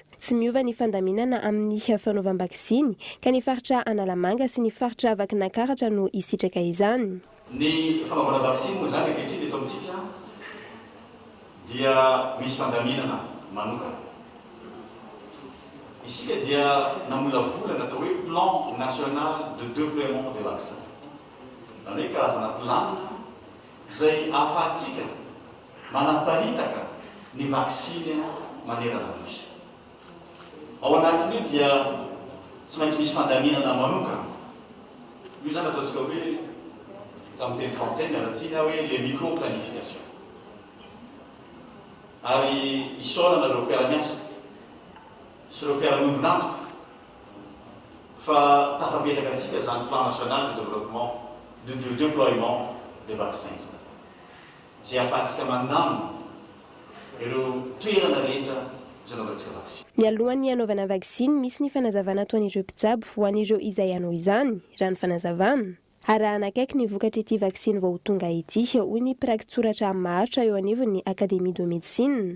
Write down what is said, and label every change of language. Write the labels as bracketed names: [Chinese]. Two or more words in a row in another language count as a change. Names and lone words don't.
[Malagasy] Tsy miova ny fandaminana amin'ny fanaovam-baksiny ka ny faritra Analamanga sy ny faritra Vakinankaratra no isitraka izany. Ny fanaovana vaksiny moa zany ankehitriny eto amintsika dia misy fandaminana manokana. Isika dia namolavolana atao hoe [French] plan national de déploiement des vaccins. [Malagasy] Izany hoe karazana plan izay ahafahantsika manaparitaka ny vaksiny manerana misy. Ao anatin'io dia tsy maintsy misy fandaminana manokana. Io zany ataontsika hoe tamin'ny teny frantsay mialatsina hoe [French] le micro-planification. [Malagasy] Ary isaorana ireo mpiara-miasa sy ireo mpiara-miombonantoka fa tafapetraka antsika zany [French] plan national de développement de déploiement des vaccins. [Malagasy] Izay ahafahantsika mandamina ireo toerana rehetra zanaovantsika vaksiny. Mialohan'ny anaovana vaksiny misy ny fanazavana ataon'ireo mpitsabo ho an'ireo izay hanao izany, raha ny fanazavana. Arahana akaiky ny vokatra ity vaksiny vao tonga ity, hoy ny praktsoratra maharitra eo anivon'ny Académie de Médecine.